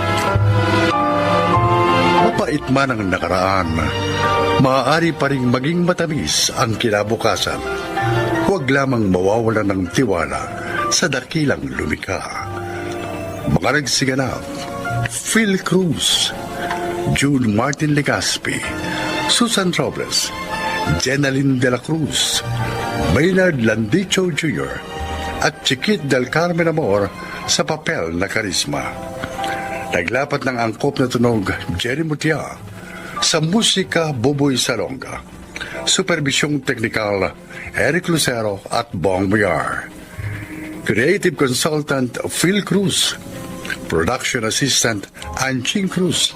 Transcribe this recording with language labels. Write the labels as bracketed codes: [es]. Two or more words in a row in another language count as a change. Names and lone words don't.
[tl] Mapait man ang nakaraan, maaari pa rin maging matamis ang kinabukasan. Huwag lamang mawawala ng tiwala sa dakilang lumikha. Mga nagsiganap, Phil Cruz, June Martin Legaspi, Susan Robles, Jenaline de la Cruz, Maynard Landicho Jr., at Chiquit del Carmen Amor sa papel na Karisma. Naglapat ng angkop na tunog Jerry Mutia, sa musika Buboy Salonga, supervisyong teknikal Eric Lucero at Bong Mayar, [en] creative consultant [tl] Phil Cruz, [en] production assistant [tl] Anching Cruz.